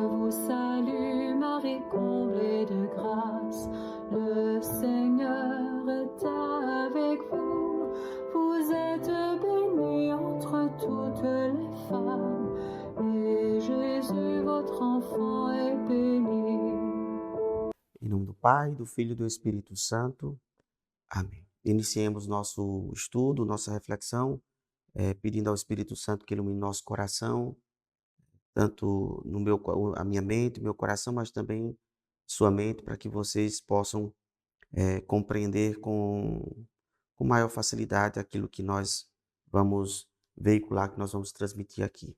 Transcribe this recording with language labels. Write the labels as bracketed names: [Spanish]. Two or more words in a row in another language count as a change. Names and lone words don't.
[French] salut, Marie comblée de grâce, le Seigneur est avec vous. Vous êtes bénie entre toutes les femmes, et Jésus, votre enfant, est béni. [Portuguese] Em nome do Pai, do Filho e do Espírito Santo. Amém. Iniciemos nosso estudo, nossa reflexão, pedindo ao Espírito Santo que ilumine nosso coração, tanto a minha mente, meu coração, mas também sua mente, para que vocês possam compreender com maior facilidade aquilo que nós vamos veicular, que nós vamos transmitir aqui.